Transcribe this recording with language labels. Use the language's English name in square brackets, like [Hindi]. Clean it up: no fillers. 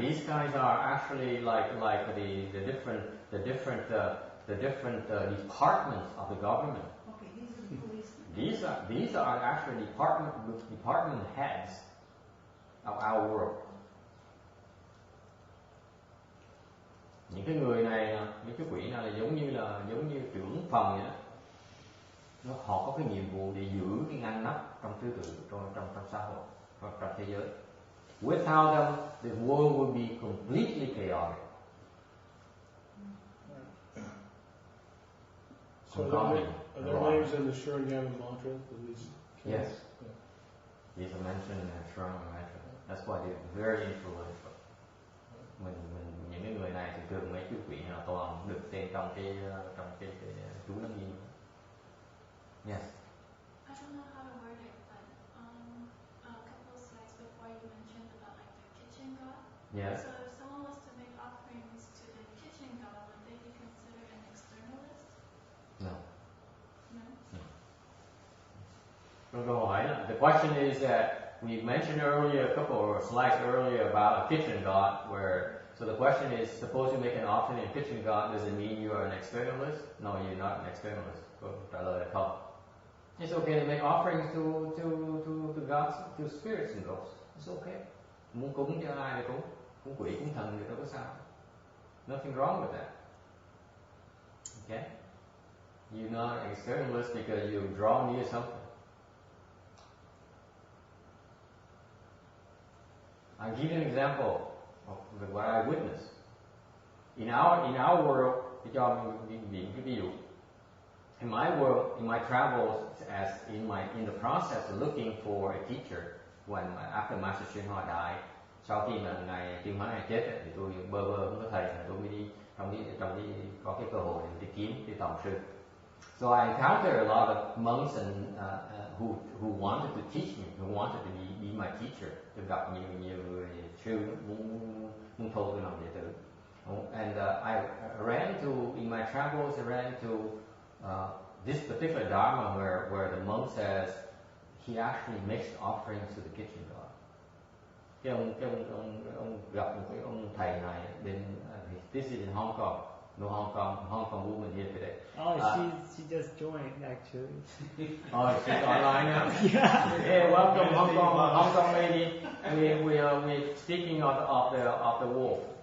[English] These guys are actually like the different departments of the government. Okay, these are the policemen. These are actually department heads of our world. [Vietnamese] Những cái người này, những cái quỷ này là giống như trưởng phòng vậy đó. Họ có cái nhiệm vụ để giữ cái ngăn nắp trong trật tự trong xã hội hoặc trong thế giới. [English] Without them, the world will be completely chaotic. So are there names in the Sharingan mantra? Yes. These are mentioned in the Sharingan mantra. That's why they're very influential. [Vietnamese] Những cái người này thì thường mấy chú quỷ nào toàn được tên trong cái chú lăng nghiêm. [English] Yes. I don't know how to word it, but a couple of slides before you mentioned about like the kitchen god. Yes. So if someone was to make offerings to the kitchen god, would they be considered an externalist? No. No. [Vietnamese] Câu hỏi là, [English] the question is that we mentioned earlier, a couple of slides earlier about a kitchen god where, so the question is, suppose you make an offering in a kitchen god, does it mean you are an externalist? No, you're not an externalist. [Vietnamese] Câu trả lời là không. [English] It's okay to make offerings to gods, to spirits and ghosts. It's okay. [Vietnamese] Muốn cúng cho ai thì cúng quỷ, cúng thần thì đâu có sao. [English] Nothing wrong with that. Okay? You're not an externalist because you draw near something. I'll give you an example of what I witnessed. In our world, [Vietnamese] cho mình cái ví dụ. [English] In my world, in my travels, as in the process of looking for a teacher, after Master Shin Hoa died, [Vietnamese] sau khi mà ngài Tiên Hóa ngài chết thì tôi bơ không có thầy, tôi mới đi có cái cơ hội để đi kiếm đi tòng sư. [English] So I encountered a lot of monks and who wanted to teach me, who wanted to be my teacher. [Vietnamese] Tôi gặp nhiều người sư muốn thâu tôi làm đệ tử. [English] And I ran to, in my travels, I ran to this particular dharma where the monk says he actually makes offerings to the kitchen god. [Vietnamese] Cái ông gặp một cái ông thầy này bên [English] this is in Hong Kong, No Hong Kong woman here today. Oh, she just joined actually. Oh, she's online now. Yeah, welcome Hong Kong lady. We're speaking of the war.